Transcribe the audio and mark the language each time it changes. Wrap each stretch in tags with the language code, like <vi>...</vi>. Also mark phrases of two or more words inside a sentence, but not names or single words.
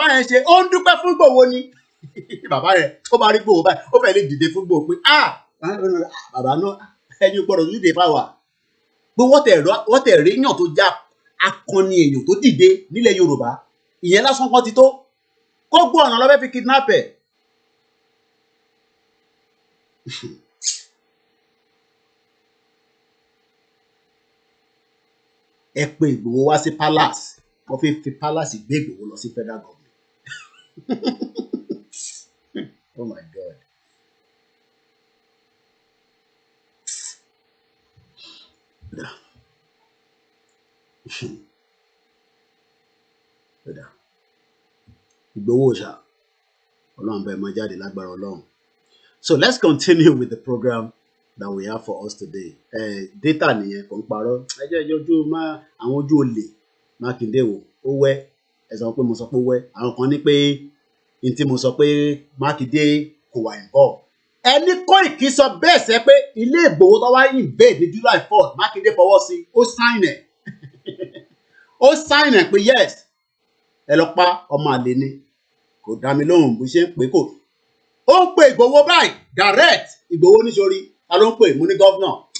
<yo>yẹn ṣe ó ń dúpẹ́ fún Ìgbòho ni bàbá yẹn ó bá rí Ìgbòho báyìí ó fẹ́ lè dìde fún Ìgbòho pé bàbá náà ẹ̀yin gbọ́dọ̀ dìde fáwà pé wọ́n tẹ̀ rí yàn tó já akọni èèyàn tó dìde nílẹ̀ Yorùbá ìyẹn lásán kan ti tó kó gbọ́ ọ̀nà lọ́fẹ́ fi kidnap ẹ̀ ẹ pé Ìgbòho wá sí palace wọ́n fi palace gbé Ìgbòho lọ sí</yo> <en>federal government oh my God</en> <yo>Ìgbòho ṣá Ọlọ́run bẹ́ẹ̀ máa jáde lágbára Ọlọ́run.</yo> <en>So let's continue with the program that we have for us today.</en> <yo>Data nìyẹn kò ń parọ́ ẹ jẹ́ ojú àwọn ojú olè Mákindé wò ó wẹ́ ẹ sọ pé mo sọ pé ó wẹ́ àwọn kan ní pé n tí mo sọ pé Mákindé kò wà involved ẹni Kóìkì sọ bẹ́ẹ̀ sẹ́ pé ilé Ìgbòho tó wá invade ní July 4th Mákindé fọwọ́ sí ó sign ẹ̀ ó sign ẹ̀ pé yes ẹ lọ pa ọmọ àlè ni kò dá mi lóhùn bó ṣe ń pè kò ó ń pè Ìgbòho báyìí direct Ìgbòho níṣorí ta ló ń pè mú ní gọ́vnà</yo>